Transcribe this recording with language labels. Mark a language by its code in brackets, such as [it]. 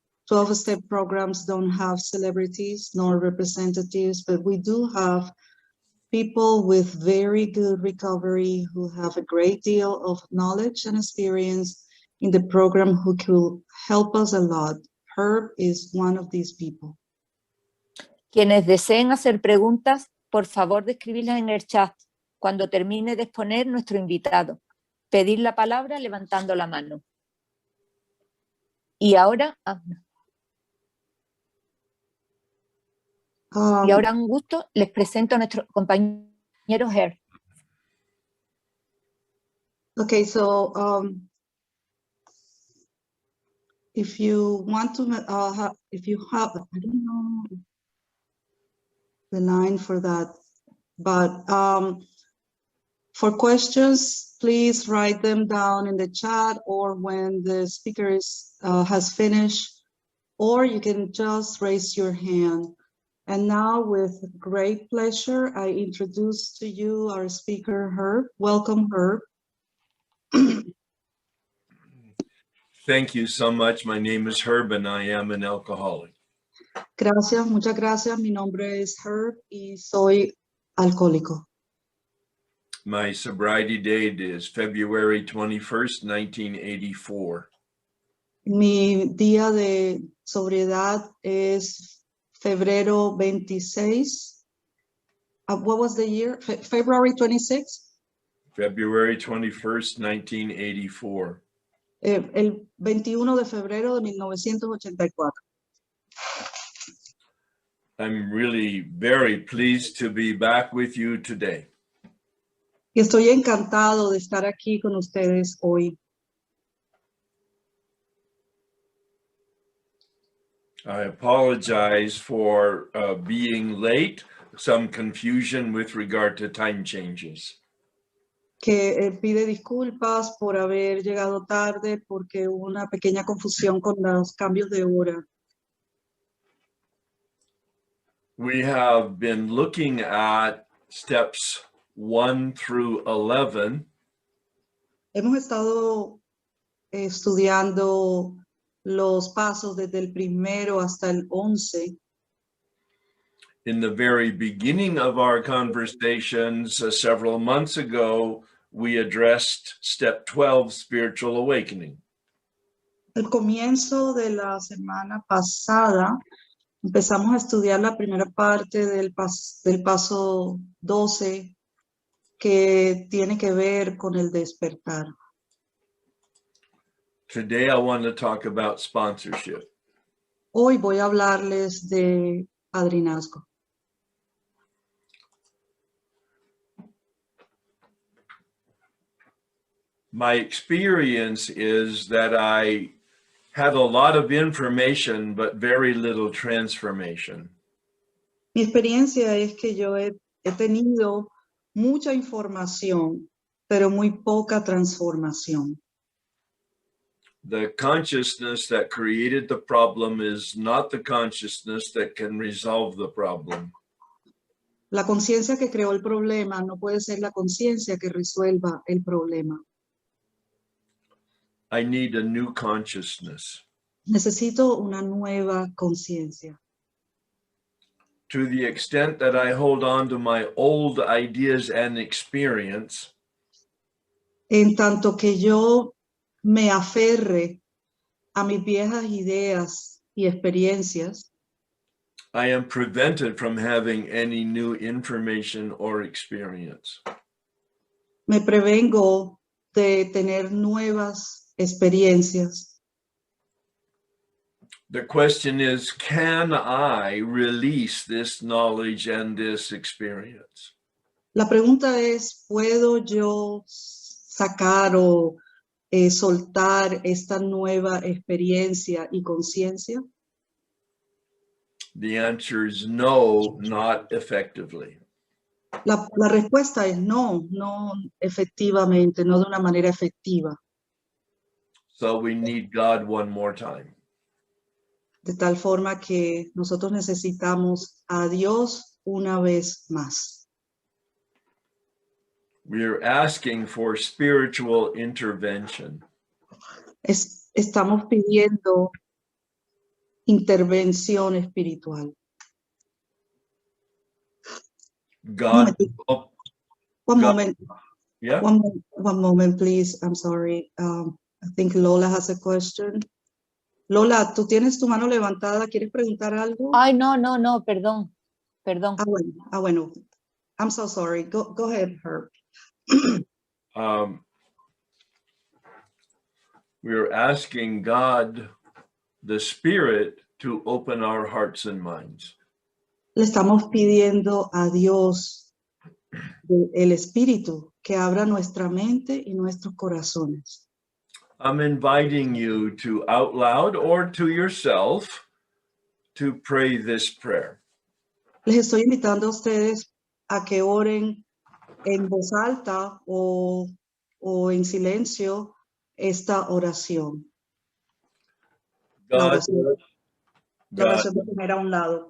[en] 12-step programs don't have celebrities nor representatives, but we do have people with very good recovery who have a great deal of knowledge and experience in the program who could help us a lot. Herb is one of these people. [es] Quienes deseen hacer preguntas, por favor de escribirlas en el chat cuando termine de exponer nuestro invitado. Pedir la palabra levantando la mano. Y ahora, un gusto, les presento a nuestro compañero Herb. [en] Okay, so if you want to, if you have, I don't know the line for that, but for questions, please write them down in the chat or when the speaker has finished, or you can just raise your hand. And now, with great pleasure, I introduce to you our speaker, Herb. Welcome, Herb. Thank you so much. My name is Herb and I am an alcoholic. [es] Gracias, muchas gracias. Mi nombre es Herb y soy alcohólico. [en] My sobriety date is February 21st, 1984. [es] Mi día de sobriedad es febrero 26, [en] What was the year? February 26th? February 21st, 1984. [es] El 21 de febrero de 1984. [en] I'm really very pleased to be back with you today. [es] Y estoy encantado de estar aquí con ustedes hoy. [en] I apologize for being late, some confusion with regard to time changes. [es] Que pide disculpas por haber llegado tarde porque hubo una pequeña confusión con los cambios de hora. [en] We have been looking at steps 1 through 11 [es] Hemos estado estudiando los pasos desde el primero hasta el 11. [en] in the very beginning of our conversations several months ago. We addressed step 12, spiritual awakening. [es] Al comienzo de la semana pasada empezamos a estudiar la primera parte del paso 12 que tiene que ver con el despertar. [en] Today, I want to talk about sponsorship. [es] Hoy voy a hablarles de padrinazgo. [en] My experience is that I have a lot of information, but very little transformation. [es] Mi experiencia es que yo he tenido mucha información, pero muy poca transformación. [en] The consciousness that created the problem is not the consciousness that can resolve the problem. [es] La conciencia que creó el problema no puede ser la conciencia que resuelva el problema. [en] I need a new consciousness. [es] Necesito una nueva conciencia. [en] To the extent that I hold on to my old ideas and experience, [es] En tanto que yo me aferre a mis viejas ideas y experiencias, [en] I am prevented from having any new information or experience. [es] me prevengo de tener nuevas experiencias. [en] The question is, can I release this knowledge and this experience? [es] La pregunta es, ¿puedo yo sacar o soltar esta nueva experiencia y conciencia? [en] The answer is no, not effectively. [es] La respuesta es no, no efectivamente, no de una manera efectiva. [en] So we need God one more time. [es] De tal forma que nosotros necesitamos a Dios una vez más. [en] We're asking for spiritual intervention. [es] Estamos pidiendo intervención espiritual. [en] God, One moment. yeah, One moment, please. I'm sorry. I think Lola has a question. [es] Lola, tú tienes tu mano levantada. ¿Quieres preguntar algo? Ay, no, perdón. Bueno. [en] I'm so sorry. Go ahead, Herb. we're asking God, the Spirit, to open our hearts and minds. [es] Le estamos pidiendo a Dios, el Espíritu, que abra nuestra mente y nuestros corazones. [en] I'm inviting you to out loud or to yourself to pray this prayer. [es] Les estoy invitando a ustedes a que oren en voz alta o en silencio esta oración. La [en] God, [es] oración de poner a un lado.